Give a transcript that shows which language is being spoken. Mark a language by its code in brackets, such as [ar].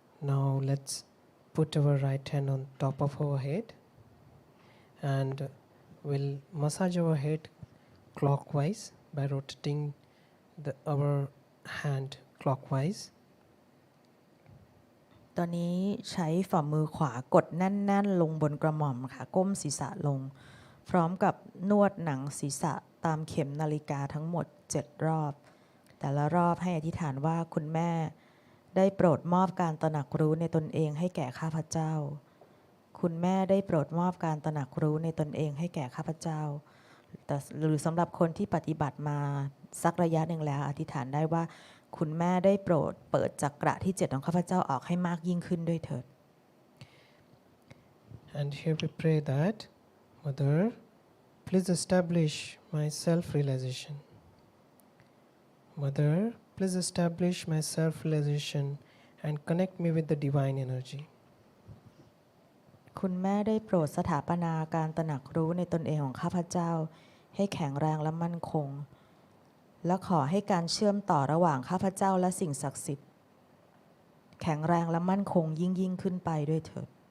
[en] Now let's put our right hand on top of our head and we'll massage our head clockwise by rotating our hand clockwise. [th] ตอนนี้ใช้ฝ่ามือขวากดแน่นๆลงบนกระหม่อมค่ะก้มศีรษะลงพร้อมกับนวดหนังศีรษะตามเข็มนาฬิกาทั้งหมด7 รอบแต่ละรอบให้อธิษฐานว่าคุณแม่ได้โปรดมอบการตระหนักรู้ในตนเองให้แก่ข้าพเจ้าคุณแม่ได้โปรดมอบการตระหนักรู้ในตนเองให้แก่ข้าพเจ้า หรือสำหรับคนที่ปฏิบัติมาสักระยะหนึ่งแล้วอธิษฐานได้ว่าคุณแม่ได้โปรดเปิดจักระที่7ของข้าพเจ้าออกให้มากยิ่งขึ้นด้วยเถิด [en] And here we pray that Mother, please establish my self-realization. Mother, please establish my self-realization and connect me with the divine energy. [th] คุณแม่ได้โปรดสถาปนาการตระหนักรู้ในตนเองของข้าพเจ้าให้แข็งแรงและมั่นคง และขอให้การเชื่อมต่อระหว่างข้าพเจ้าและสิ่งศักดิ์สิทธิ์แข็งแรงและมั่นคงยิ่งขึ้นไปด้วยเถิด